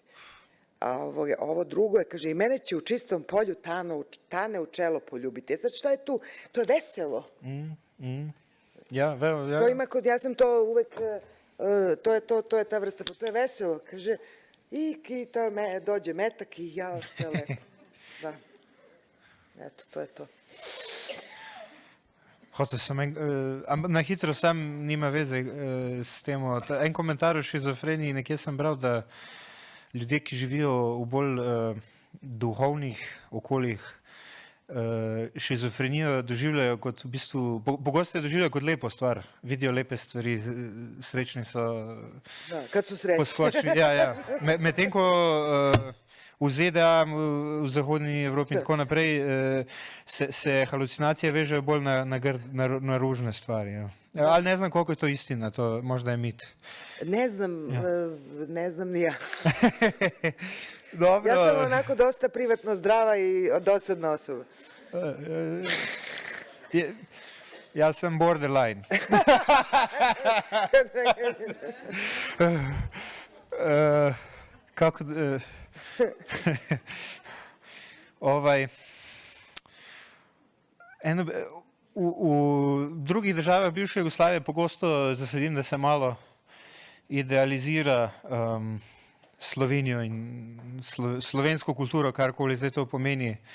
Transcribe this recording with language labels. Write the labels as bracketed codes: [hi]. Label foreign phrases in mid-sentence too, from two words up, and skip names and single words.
[sr] A ovo drugo je, kaže, i mene će u čistom polju tane u čelo poljubiti. Sad šta je tu? To je veselo. To ima kod, ja sam to uvek, to je ta vrsta, to je veselo, kaže, i dođe metak i jao, što je lepo. Da. Eto, to je to. [sl] Hotel sem, na hitro sam nima veze s tem. En komentar o šizofreniji, nekje sem bral, da ljudje, ki živijo v bolj duhovnih okoljih, šizofrenijo doživljajo kot v bistvu, pogosto doživljajo kot lepo stvar. Vidijo lepe stvari, srečni so. Da, kad so srečni. Ja. Medtem ko v ZDA, v zahodni Evropi in tako naprej, se halucinacije vežejo bolj na ružne stvari. Ja. [sr] Ali ne znam, koliko je to istina, to možda je mit. Ne znam ni ja. Dobro. Ja sam onako dosta privatno zdrava i dosadna osoba. Ja sam borderline. Kako... [sl] V drugih državah bivše Jugoslavije pogosto zasedim, da se malo idealizira Slovenijo in slovensko kulturo, karkoli zdaj to pomeni.